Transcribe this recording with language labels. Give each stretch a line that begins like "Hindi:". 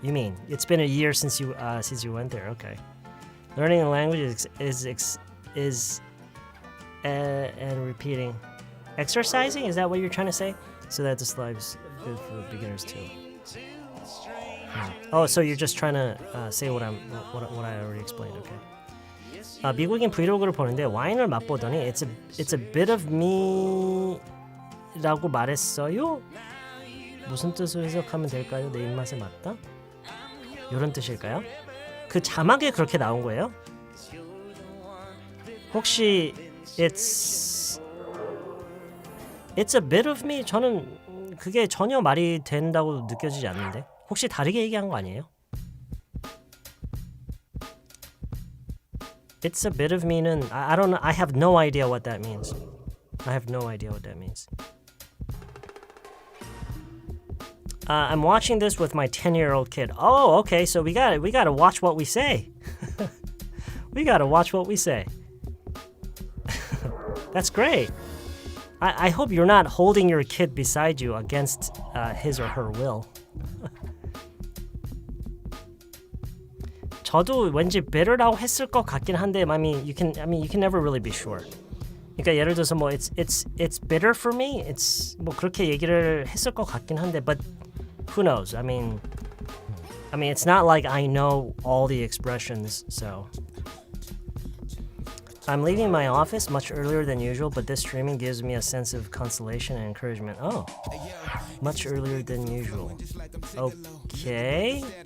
English: You mean it's been a year since you went there? Okay. Learning a language is and repeating. Exercising, is that what you're trying to say? So that the slide is good for beginners too. Oh, so you're just trying to say what I already explained. Okay.
Korean: 미국인 브이로그를 보는데 와인을 맛보더니
English: it's a bit of me
Korean: 라고 말했어요. 무슨 뜻으로 해석하면 될까요? 내 입맛에 맞다? 이런 뜻일까요? 그 자막에 그렇게 나온 거예요?
English: 혹시 it's a bit of me?
Korean: 저는 그게 전혀 말이 된다고 느껴지지 않는데 혹시 다르게 얘기한 거 아니에요?
English: It's a bit of me는 I don't know. I have no idea what that means. I have no idea what that means. I'm watching this with my 10-year-old kid. Oh, okay. So we got to watch what we say. We got to watch what we say. That's great. I hope you're not holding your kid beside you against his or her will.
Korean: 저도 왠지 better라고 했을 것 같긴 한데,
English: I mean, you can never really be sure.
Korean: 그러니까 예를 들어서 뭐
English: it's better for me.
Korean: It's 뭐 그렇게 얘기를 했을 것 같긴 한데,
English: but who knows? I mean, it's not like I know all the expressions, so. I'm leaving my office much earlier than usual, but this streaming gives me a sense of consolation and encouragement. Oh, much earlier than usual. Okay.